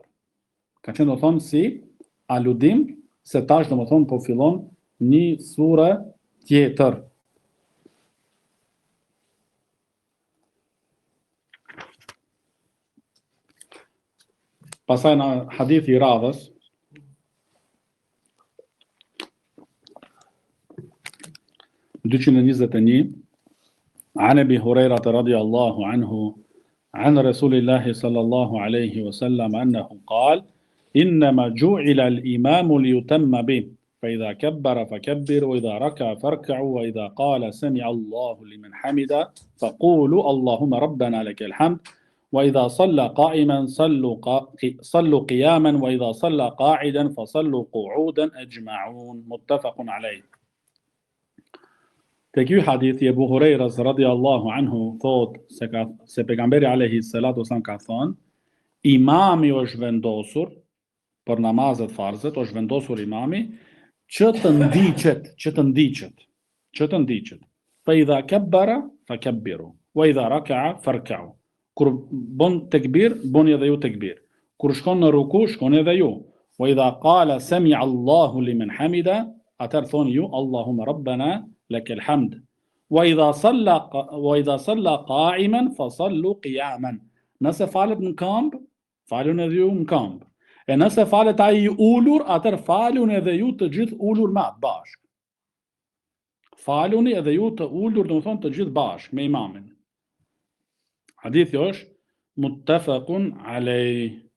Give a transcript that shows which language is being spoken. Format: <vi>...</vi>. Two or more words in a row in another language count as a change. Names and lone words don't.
<sq>Ka qenë domethënë si aludim se tash domethënë po fillon një sure tjetër. Pasaj në hadithi i radhës,</sq> <ar>عن أبي هريرة رضي الله عنه عن رسول الله صلى الله عليه وسلم أنه قال إنما جعل الإمام ليتم به فإذا كبر فكبر وإذا ركع فاركعوا وإذا قال سمع الله لمن حمده فقولوا اللهم ربنا لك الحمد وإذا صلى قائما صلوا قياما وإذا صلى قاعدا فصلوا قعودا أجمعون متفق عليه.</ar> <sq>Te ky hadithi e Abu Hurajras</sq> <ar>رضي الله عنه</ar> <sq>thot se pejgamberi</sq> <ar>عليه الصلاة والسلام</ar> <sq>ka thënë imami është vendosur për namazet farzet, është vendosur imami që të ndiqet.</sq> <ar>فإذا كبر فكبروا وإذا ركع فاركعوا.</ar> <sq>Kur bon tekbir, boni edhe ju tekbir. Kur shkon në ruku, shkoni edhe ju.</sq> <ar>وإذا قال سمع الله لمن حمده,</ar> <sq>atar thoni ju</sq> <ar>اللهم ربنا لك الحمد وإذا صلى قائما فصلوا قياما.</ar> <sq>Nëse falet në këmbë, falun edhe ju në këmbë. E nëse falet ai i ulur, atër falun edhe ju të gjithë ulur me atë bashkë. Faluni edhe ju të ulur, domethënë të gjithë bashkë me imamin. Hadithi është</sq> <ar>متفق عليه.</ar>